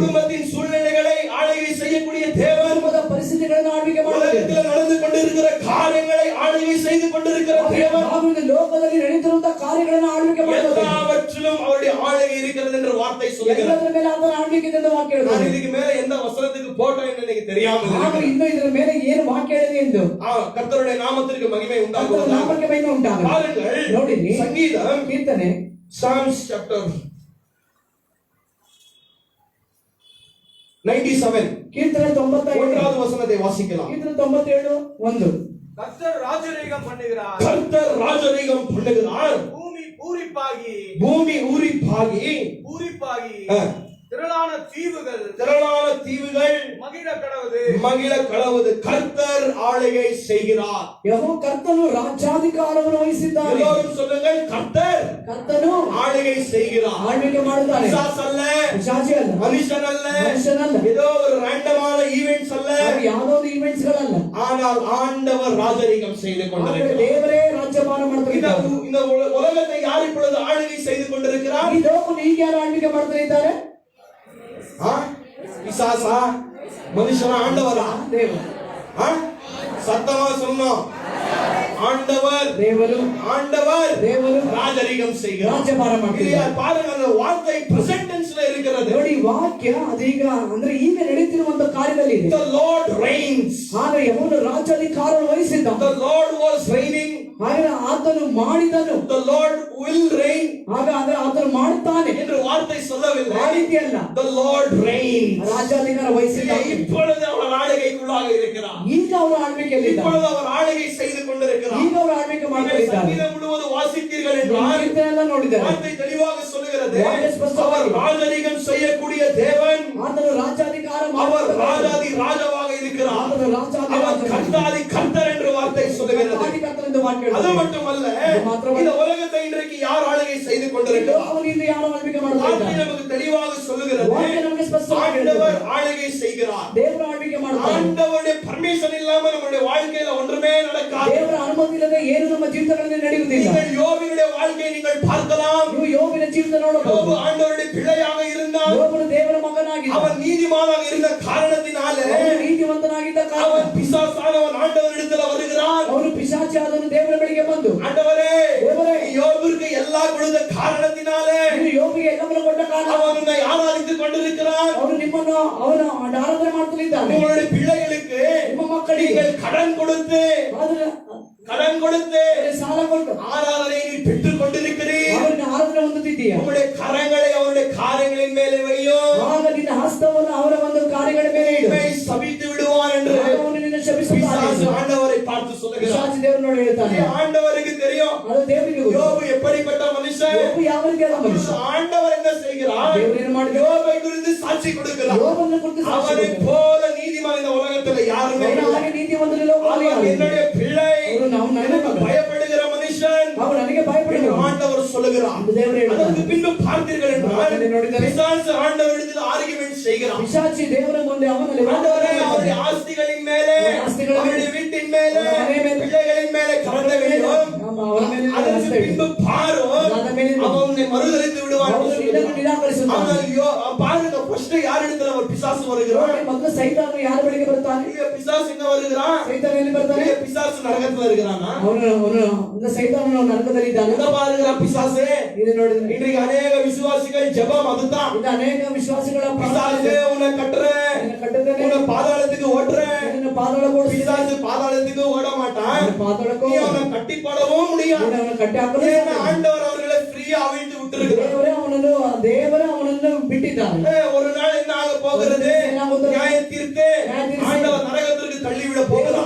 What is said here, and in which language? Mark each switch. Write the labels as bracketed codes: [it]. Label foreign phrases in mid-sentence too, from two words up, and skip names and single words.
[ta] குடும்பத்தின் சூழ்நிலைகளை ஆளுகை செய்யக்கூடிய தேவன். [kn] ಕುಟುಂಬದ ಪರಿಸ್ಥಿತಿಗಳನ್ನು ಆಳ್ವಿಕೆ ಮಾಡುವ ದೇವರು. [ta] உலகத்தில் நடந்து கொண்டிருக்கிற காரியங்களை ஆளுகை செய்து கொண்டிருக்கிற தேவன். [kn] ಲೋಕದಲ್ಲಿ ನಡೆಯುತ್ತಿರುವಂತ ಕಾರ್ಯಗಳನ್ನು ಆಳ್ವಿಕೆ ಮಾಡುವ ದೇವರು. [ta] எல்லாவற்றிலும் அவருடைய ஆளுகை இருக்கிறது என்ற வார்த்தை சொல்கிறது. [kn] ಎಲ್ಲದರ ಮೇಲೆ ಆತನ ಆಳ್ವಿಕೆ ಇದೆ ಎಂದು ವಾಕ್ಯ ಹೇಳುತ್ತದೆ. [ta] நான் இதுக்கு மேல எந்த வசனத்துக்கு போட்டோம் என்று எனக்கு தெரியாமல் [kn] ನಾನು ಇನ್ನೂ ಇದರ ಮೇಲೆ ಏನು ವಾಕ್ಯ ಹೇಳಿದೆ ಎಂದು. [ta] கர்த்தருடைய நாமத்திற்கு மகிமை உண்டாகுவதாக. [kn] ನಾಮಕ್ಕೆ ಮಹಿಮೆ ಉಂಟಾಗಲಿ. [ta] பாருங்கள், [kn] ನೋಡಿರಿ, [ta] சங்கீதம் [kn] ಕೀರ್ತನೆ [en] Psalms chapter 97 [kn] ಕೀರ್ತನೆ 97 [ta] ஒன்றாவது வசனத்தை வாசிக்கலாம். [kn] கீர்த்தனை 97:1. [ta] கர்த்தர் ராஜரீகம் பண்ணுகிறார். கர்த்தர் ராஜரீகம் பண்ணுகிறார். பூமி பூரிப்பாகி பூமி ஊறிப்பாகி பூரிப்பாகி ஆ. திரளான தீவுகள் மகிழ கடவுது. கர்த்தர் ஆளுகை செய்கிறார். [kn] ಯೆಹೋವ ಕರ್ತನು ರಾಜ್ಯಾಧಿಕಾರವನ್ನು ವಹಿಸಿದ್ದಾನೆ. [ta] எல்லோரும் சொல்லுங்கள், கர்த்தர் [kn] ಕರ್ತನು [ta] ஆளுகை செய்கிறார். [kn] ಆಳ್ವಿಕೆ ಮಾಡುತ್ತಾನೆ. [ta] பிசாசு அல்ல, [kn] ಪಿಶಾಚಿ ಅಲ್ಲ, [ta] மனுஷன் அல்ல, [kn] ಮನುಷ್ಯನಲ್ಲ, [ta] ஏதோ ஒரு [en] random events [ta] அல்ல. [kn] ಅದು ಯಾವುದೋ ಒಂದು ಈವೆಂಟ್ಸ್ ಗಳಲ್ಲ. [ta] ஆனால் ஆண்டவர் ராஜரீகம் செய்து [kn] ಆದರೆ [ta] கொண்டிருக்கிறார். [kn] ದೇವರೇ ರಾಜ್ಯಭಾರ ಮಾಡ್ತಿದ್ದಾರೆ. [ta] இந்த உலகத்தை யார் இப்பொழுது ஆளுகை செய்து கொண்டிருக்கிறார்? [kn] ಈ ಲೋಕವನ್ನು ಈಗ ಯಾರು ಆಳ್ವಿಕೆ ಮಾಡ್ತಾ ಇದ್ದಾರೆ? [ta] பிசாசா, மனுஷனா, ஆண்டவரா? [kn] ದೇವರು. [ta] சத்தமா சொன்னோம், ஆண்டவர். [kn] ದೇವರು [ta] ராஜரீகம் செய்கிறார். [kn] ರಾಜ್ಯಭಾರ ಮಾಡ್ತಿದ್ದಾರೆ. [ta] பாருங்க, அந்த வார்த்தை [en] present tense [ta] இருக்கிறது. [kn] ನೋಡಿ, ವಾಕ್ಯ ಅದೀಗ ಅಂದ್ರೆ ಈಗ ನಡೆಯುತ್ತಿರುವಂತ ಕಾರ್ಯದಲ್ಲಿ ಇದೆ. [en] The Lord reigns. [kn] ಆದರೆ ಯೆಹೋವನು ರಾಜ್ಯಾಧಿಕಾರವನ್ನು ವಹಿಸಿದ್ದ. [en] The Lord was reigning. [kn] ಹಾಗೆ ಆತನು ಮಾಡಿದನು. [en] The Lord will reign. [kn] ಹಾಗಾದ್ರೆ ಆತನು ಮಾಡುತ್ತಾನೆ [ta] என்று வார்த்தை சொல்லவில்லை. [kn] ಆ ರೀತಿಯಲ್ಲ. [en] The Lord reigns. [kn] ರಾಜ್ಯಾಧಿಕಾರ ವಹಿಸಿದ್ದಾನೆ. [ta] இப்பொழுது அவர் ஆளுகைக்குள்ளாக இருக்கிறார். [kn] ಈಗ ಅವರು ಆಳ್ವಿಕೆಯಲ್ಲಿ ಇದ್ದಾರೆ. [ta] இப்பொழுது அவர் ஆளுகை செய்து கொண்டிருக்கிறார். [kn] ಈಗ ಅವರು ಆಳ್ವಿಕೆ ಮಾಡ್ತಾ ಇದ್ದಾರೆ. [ta] சங்கீதம் முழுவதும் வாசித்தீர்கள் என்றால் [kn] ಕೀರ್ತನೆಯೆಲ್ಲ ನೋಡಿದ್ದಾರೆ. [ta] வார்த்தை தெளிவாக சொல்லுகிறது. வார்த்தை ஸ்பஷ்டವಾಗಿ அவர் ராஜரீகம் செய்யக்கூடிய தேவன். [kn] ಆತನು ರಾಜ್ಯಾಧಿಕಾರ [ta] அவர் [kn] ಮಾಡುತ್ತಾನೆ. [ta] ராஜாதி ராஜாவாக இருக்கிறார். [kn] ಆತನು ರಾಜ್ಯಾಧಿಕಾರ [ta] அவர் கர்த்தாதி கர்த்தர் என்று வார்த்தை சொல்லுகிறது. [kn] ಕರ್ತನೆಂದು ವಾಕ್ಯ [ta] அது [kn] ಹೇಳುತ್ತದೆ. [ta] மட்டுமல்ல, அது மாத்திரமல்ல, இந்த உலகத்தை இன்றைக்கு யார் ஆளுகை செய்து கொண்டிருக்கிறார்? [kn] ಅವನಿಂದ ಯಾರು ಆಳ್ವಿಕೆ ಮಾಡ್ತಾ [ta] வார்த்தை [kn] ಇದ್ದಾರೆ? [ta] நமக்கு தெளிவாக சொல்லுகிறது. [kn] ವಾಕ್ಯ ನಮಗೆ ಸ್ಪಷ್ಟವಾಗಿ [ta] ஆண்டவர் [kn] ಹೇಳುತ್ತದೆ. [ta] ஆளுகை செய்கிறார். [kn] ದೇವರು ಆಳ್ವಿಕೆ ಮಾಡ್ತಾನೆ. [ta] ஆண்டவருடைய பர்மிஷன் இல்லாம நம்முடைய வாழ்க்கையில ஒன்றுமே நடக்காது. [kn] ದೇವರ ಅನುಮತಿ ಇಲ್ಲದೆ ಏನು ನಮ್ಮ ಜೀವಿತಗಳಲ್ಲಿ ನಡೆಯುವುದಿಲ್ಲ. [ta] நீங்கள் யோபினுடைய வாழ்க்கையை நீங்கள் பார்க்கலாம். [kn] ನೀವು ಯೋಬನ ಜೀವಿತ ನೋಡಬಹುದು. [ta] யோபு ஆண்டவருடைய பிள்ளையாக இருந்தான். [kn] ಯೋಬನು ದೇವರ ಮಗನಾಗಿದ್ದ. [ta] அவன் நீதிமானாக இருந்த காரணத்தினாலே [kn] ಅವನು ನೀತಿವಂತನಾಗಿದ್ದ ಕಾರಣ [ta] அவன் பிசாசானவன் ஆண்டவரிடத்தில் வருகிறான். [kn] ಅವನು ಪಿಶಾಚಿ ಆದವನು ದೇವರ ಬಳಿಗೆ ಬಂದು, [ta] ஆண்டவரே, [kn] ದೇವರೇ, [ta] யோபுக்கு எல்லாம் கொடுத்த காரணத்தினாலே [kn] ನೀನು ಯೋಬಿಗೆ ಎಲ್ಲವನ್ನು ಕೊಟ್ಟ ಕಾರಣ [ta] அவன் உன்னை ஆராதித்துக் கொண்டிருக்கிறான். [kn] ಅವನು ನಿಮ್ಮನ್ನು ಅವನು ಆರಾಧನೆ ಮಾಡ್ತಿದ್ದಾನೆ. [ta] உங்களுடைய பிள்ளைகளுக்கு [kn] ನಿಮ್ಮ ಮಕ್ಕಳಿಗೆ [ta] நீங்கள் கடன் கொடுத்து [kn] ಸಾಲ ಕೊಟ್ಟು [ta] ஆராதனை நீ பெற்றுக் கொண்டிருக்கிறீர். [kn] ಅವರನ್ನು ಆರಾಧನೆ ಹೊಂದುತ್ತಿದ್ದೀಯ. [ta] உங்களுடைய கரங்களை அவருடைய காரியங்களின் மேலே வையும். [kn] ಆಗ ನಿನ್ನ ಹಸ್ತವನ್ನು ಅವರ ಒಂದು ಕಾರ್ಯಗಳ ಮೇಲೆ ಇಡು. [ta] உன்னை சபித்து விடுவான் என்று [kn] ಅವನು ನಿನ್ನ ಶಪಿಸುತ್ತಾನೆ. [ta] பிசாசு ஆண்டவரை பார்த்து சொல்லுகிறார். [kn] ಪಿಶಾಚಿ ದೇವರನ್ನು ಹೇಳ್ತಾನೆ. [ta] ஆண்டவருக்கு தெரியும் [kn] ಅದು ದೇವರಿಗೆ ಗೊತ್ತು. [ta] யோபு எப்படிப்பட்ட மனுஷன். [kn] ಯೋಬು ಯಾವ ರೀತಿಯಾದ ಮನುಷ್ಯ. [ta] ஆண்டவர் என்ன செய்கிறார்? [kn] ದೇವರು ಏನು ಮಾಡಿದ? [ta] யோபை குறித்து சாட்சி கொடுக்கிறார். [kn] ಯೋಬನ್ನು ಕುರಿತು ಸಾಕ್ಷಿ [ta] அவனை [kn] ಕೊಡ್ತಾನೆ. [ta] போல நீதிமான் இந்த உலகத்துல யாருமே [kn] ಅವನ [ta] இல்லை. [kn] ಹಾಗೆ ನೀತಿವಂತನು ಲೋಕದಲ್ಲಿ [ta] அவன் [kn] ಯಾರಿಲ್ಲ. [ta] என்னுடைய பிள்ளை, [kn] ಅವನು ನನ್ನ [ta] எனக்கு [kn] ಮಗ. [ta] பயப்படுகிற மனுஷன் [kn] ಅವನು ನನಗೆ ಭಯಪಡುವನು. [ta] ஆண்டவர் சொல்லுகிறார். [kn] ಅದು ದೇವರು ಹೇಳ್ತಾನೆ. [ta] அதற்கு பின்பு பார்த்தீர்கள் என்றால் [kn] ಅದನ್ನು ನೋಡಿದರೆ [ta] பிசாசு ஆண்டவரிடத்தில் ஆர்குமெண்ட் செய்கிறான். [kn] ಪಿಶಾಚಿ ದೇವರ ಮುಂದೆ ಅವನಲ್ಲಿ [ta] ஆண்டவரே, அவருடைய ஆஸ்திகளின் மேலே, அவருடைய வீட்டின் மேலே, பிள்ளைகளின் மேலே கரண்ட வேண்டும். [kn] ಅವರ ಮೇಲೆ [ta] அதற்கு பின்பு பாரும், அவன் உன்னை மறுதலித்து விடுவான் என்று சொல்லுகிறான். [kn] ನಿರಾಕರಿಸುತ್ತಾನೆ. [ta] ஆனால் பாருங்க, ஃபர்ஸ்ட் யார் இடத்துல ஒரு பிசாசு வருகிறான்? [kn] ಮೊದಲು ಸೈತಾನನು ಯಾರ ಬಳಿಗೆ ಬರ್ತಾನೆ? [ta] இங்க பிசாசு எங்க வருகிறான்? [kn] ಸೈತಾನ ಎಲ್ಲಿ ಬರ್ತಾನೆ? [ta] இங்க பிசாசு நரகத்துல இருக்கிறானா? [kn] ಅವನು ಸೈತಾನನು ನರಕದಲ್ಲಿ ಇದ್ದಾನೆ. [ta] எங்க பாருகிறான் பிசாசு? [kn] ಇದು ನೋಡಿದ್ರೆ [ta] இன்றைக்கு அநேக விசுவாசிகள் ஜெபம் அதுதான். [kn] ಇದು ಅನೇಕ ವಿಶ್ವಾಸಿಗಳ [ta] பிசாசு உன்னை கட்டுறேன், [kn] ಕಟ್ಟುತ್ತಾನೆ, [ta] உன்னை பாதாளத்துக்கு ஓட்டுறேன். [kn] ನಿನ್ನ ಪಾದಗಳ ಕೊಡಿಸಿ [ta] பிசாசு பாதாளத்துக்கு ஓட மாட்டான். [kn] ಪಾದಳಕ್ಕೂ [ta] நீ அவனை கட்டி போடவும் முடியாது. [kn] ಅವನನ್ನು ಕಟ್ಟಿ ಹಾಕಲು [ta] ஏன்னா ஆண்டவர் அவர்களை ஃப்ரீயா அவிழ்த்து விட்டிருக்கிறார். [kn] ದೇವರೇ ಅವನನ್ನು ಬಿಟ್ಟಿದ್ದಾನೆ. [ta] ஒரு நாள் என்ன ஆக போகிறது? நியாய தீர்த்து ஆண்டவர் நரகத்திற்கு தள்ளிவிட போகிறார்.